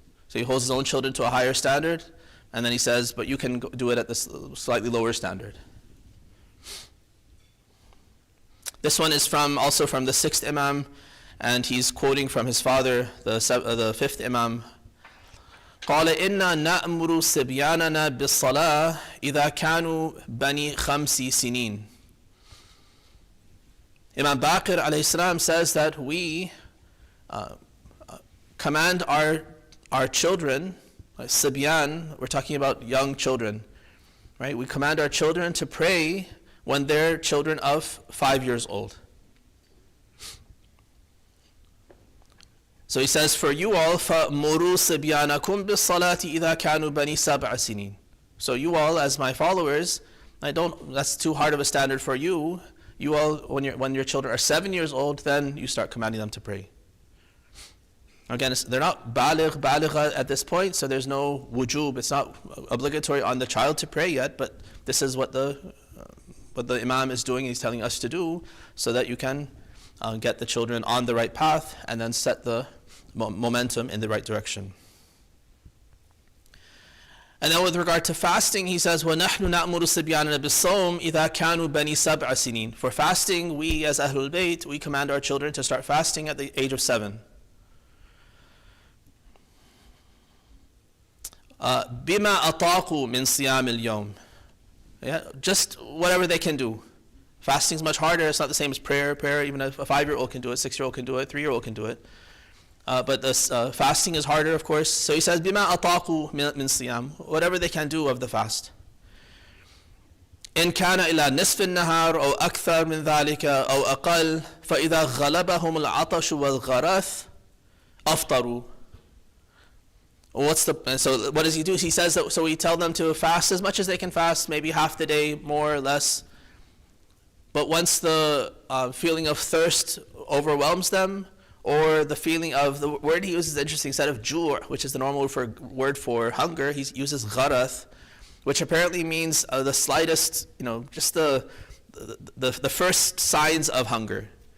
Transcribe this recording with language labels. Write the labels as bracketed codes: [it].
[en] So he holds his own children to a higher standard, and then he says, but you can do it at this slightly lower standard. This one is also from the 6th Imam, and he's quoting from his father, the 5th Imam. [ar] قال إنا نأمر صبياننا بالصلاة إذا كانوا بني 5 سنين. [en] Imam Baqir alayhi salam says that we command our children, Sibyan, we're talking about young children, right? We command our children to pray when they're children of 5 years old. So he says, for you all, [ar] فَمُرُوا صِبْيَانَكُمْ بِالصَّلَاةِ إِذَا كَانُوا بَنِي سَبْعَ سِنِينَ. [en] So you all, as my followers, that's too hard of a standard for you. You all, when your children are 7 years old, then you start commanding them to pray. Again, they're not baligha at this point, so there's no wujub. It's not obligatory on the child to pray yet, but this is what the imam is doing. He's telling us to do, so that you can get the children on the right path and then set the momentum in the right direction. And then with regard to fasting, he says, [ar] وَنَحْنُ نَأْمُرُ الصِّبْيَانَ بِالصَّوْمِ إِذَا كَانُوا بَنِي سَبْعَ سِنِينَ. [en] For fasting, we as Ahlul Bayt, we command our children to start fasting at the age of 7. [ar] بِمَا أَطَاقُوا مِنْ صِيَامِ الْيَوْمِ. [en] Yeah, just whatever they can do. Fasting is much harder. It's not the same as prayer. Prayer, even a 5-year-old can do it, 6-year-old can do it, 3-year-old can do it. But this fasting is harder, of course. So he says, [ar] بِمَا أَطَاقُوا مِنْ صِيَامِ. [en] Whatever they can do of the fast. [ar] إن كان إلى نصف النهار أو أكثر من ذلك أو أقل فإذا غلبهم العطش والغرث أفطروا. [en] So what does he do? He says that, so we tell them to fast as much as they can fast, maybe half the day, more or less. But once the feeling of thirst overwhelms them, or the feeling of, the word he uses is interesting, instead of ju', which is the normal word for hunger, he uses gharath, which apparently means the slightest, just the first signs of hunger.